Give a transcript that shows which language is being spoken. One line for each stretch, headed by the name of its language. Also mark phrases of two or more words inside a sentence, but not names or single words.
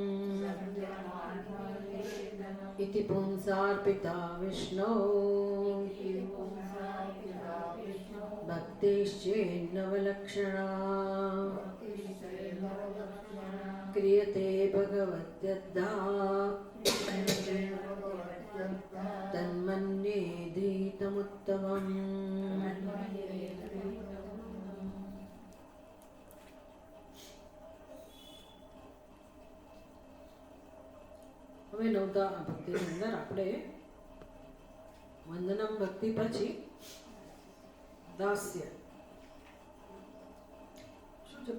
Sanskrit: इति पुंसार्पिता विष्णो भक्तिश्चेन्नवलक्षणा क्रियते भगवत्यद्धा तन्मन्ये धीतमुत्तमम्।
Gujarati: હવે નવતા ભક્તિની અંદર આપણે વંદનમ ભક્તિ પછી દાસ્ય શું છે?